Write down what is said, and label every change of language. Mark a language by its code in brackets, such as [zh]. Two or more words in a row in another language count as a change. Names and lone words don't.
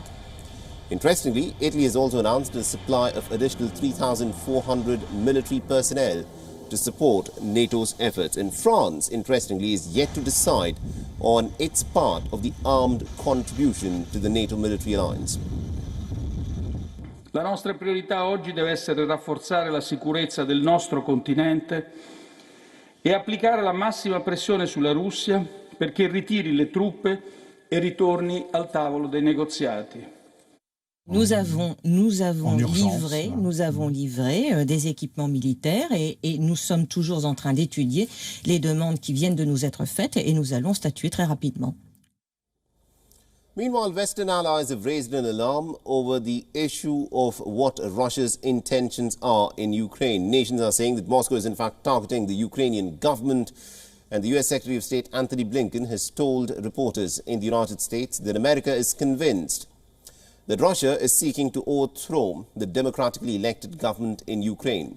[en] Interestingly, Italy has also announced a supply of additional 3,400 military personnel to support NATO's efforts. And France, interestingly, is yet to decide on its part of the armed contribution to the NATO military alliance. [it] La nostra priorità oggi deve essere rafforzare la sicurezza del nostro continente e applicare la massima pressione sulla Russia perché ritiri le truppe et ritorni al tavolo dei negoziati. [fr] Nous avons livré des équipements militaires et nous sommes toujours en train d'étudier les demandes qui viennent de nous être faites et nous allons statuer très rapidement. [en] Meanwhile, Western allies have raised an alarm over the issue of what Russia's intentions are in Ukraine. Nations are saying that Moscow is in fact targeting the Ukrainian government. And the U.S. Secretary of State Anthony Blinken has told reporters in the United States that America is convinced that Russia is seeking to overthrow the democratically elected government in Ukraine.